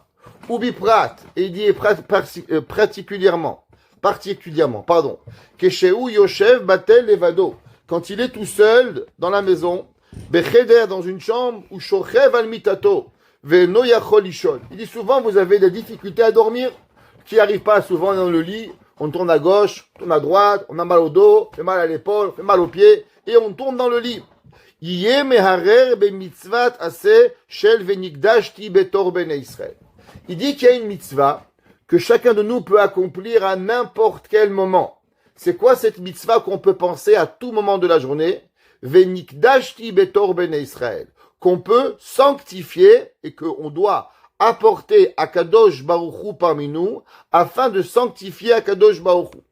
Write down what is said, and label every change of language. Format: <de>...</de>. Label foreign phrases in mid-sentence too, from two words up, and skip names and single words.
<fr>Ubi prat, et il dit particulièrement,</fr> <he>כשהוא יושב בטל לבדו,</he> <fr>quand il est tout seul dans la maison, Becheder dans une chambre, ou</fr> <he>שוכב על מיטתו ואינו יכול לישון.</he> <fr>Il dit souvent vous avez des difficultés à dormir, qui n'arrivent pas souvent dans le lit, on tourne à gauche, on tourne à droite, on a mal au dos, fait mal à l'épaule, fait mal aux pieds, et on tourne dans le lit.</fr> <he>יהא מהרהר במצוות עשה של ונקדשתי בתוך בני ישראל.</he> <fr>Il dit qu'il y a une mitzvah que chacun de nous peut accomplir à n'importe quel moment. C'est quoi cette mitzvah qu'on peut penser à tout moment de la journée?</fr> <he>ונקדשתי בתוך בני ישראל.</he> <fr>Qu'on peut sanctifier et qu'on doit apporter</fr> <he>הקדוש ברוך הוא</he> <fr>parmi nous afin de sanctifier</fr> <he>הקדוש ברוך הוא.</he>